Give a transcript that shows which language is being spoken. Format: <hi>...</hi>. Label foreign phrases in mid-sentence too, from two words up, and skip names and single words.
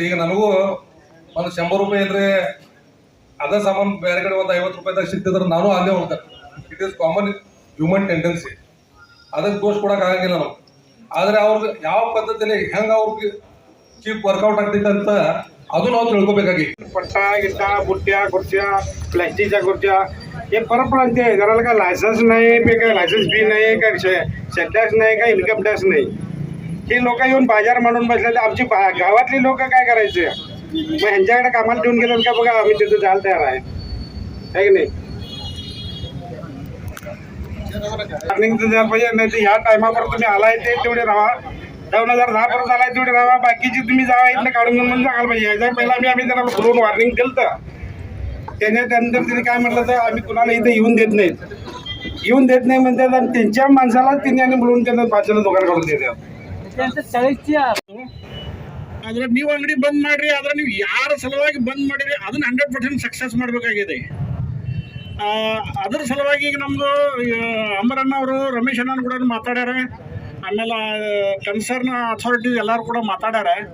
<kn>ಈಗ ನನಗೂ ಒಂದು 100 ರೂಪಾಯಿ ಇದ್ರೆ ಅದೇ ಸಾಮಾನು ಬೇರೆ ಕಡೆ ಒಂದು 50 ರೂಪಾಯಿದಾಗ ಸಿಗ್ತಿದ್ರೆ ನಾನು ಅಲ್ಲೇ ಹೋಗ್ತಾರೆ.</kn> <en>it is common human tendency.</en> <kn>ಅದಕ್ಕೆ ದೋಷ ಕೊಡೋಕೆ ಆಗಂಗಿಲ್ಲ ನಾವು. ಆದರೆ ಅವ್ರಿಗೆ ಯಾವ ಪದ್ಧತಿಯಲ್ಲಿ ಹೆಂಗೆ ಅವ್ರಿಗೆ</kn> <en>cheap workout</en> <kn>ಆಗ್ತೈತೆ ಅಂತ ಅದು ನಾವು ತಿಳ್ಕೊಬೇಕಾಗಿ.</kn> <mr>पट्टा गिट्टा बुट्ट्या खुर्च्या प्लॅस्टिकच्या खुर्च्या हे फरक पडते. जरा का लायसन्स नाही, काय</mr> <en>license fee</en> <mr>नाही, काय</mr> <en>set tax</en> <mr>नाही, काय</mr> <en>income tax</en> <mr>नाही. ही लोक येऊन बाजार मांडून बसले. आमची गावातली लोक काय करायचे, मग ह्यांच्याकडे कामाला ठेवून गेलो का बघा आम्ही तिथे जायला तयार आहे की नाही. या टायमावर तुम्ही आलाय ते तेवढे राहा. 2010 पर्यंत आलाय तेवढे राहा. बाकीची तुम्ही जावा इथलं काढून म्हणून सांगायला पाहिजे. याच्या पहिला आम्ही त्यांना बोलून वॉर्निंग केलं तर त्यानंतर तिने काय म्हटलं तर आम्ही कुणाला इथे येऊन देत नाहीत म्हणतात आणि त्यांच्या माणसाला तिने आणि बोलून त्यांना बाजूला दुकान काढून देतात.</mr> <kn>ಆದ್ರೆ ನೀವು ಅಂಗಡಿ ಬಂದ್ ಮಾಡ್ರಿ, ಆದ್ರೆ ನೀವು ಯಾರ ಸಲುವಾಗಿ ಬಂದ್ ಮಾಡಿರಿ ಅದನ್ನ 100% ಸಕ್ಸಸ್ ಮಾಡಬೇಕಾಗಿದೆ. ಅದ್ರ ಸಲುವಾಗಿ ಈಗ ನಮ್ದು ಅಂಬರಣ್ಣ ಅವರು, ರಮೇಶ್ ಅಣ್ಣ ಕೂಡ ಮಾತಾಡ್ಯಾರ, ಆಮೇಲೆ</kn> <en>concern authorities</en> <kn>ಎಲ್ಲರೂ ಕೂಡ ಮಾತಾಡ್ಯಾರ.</kn>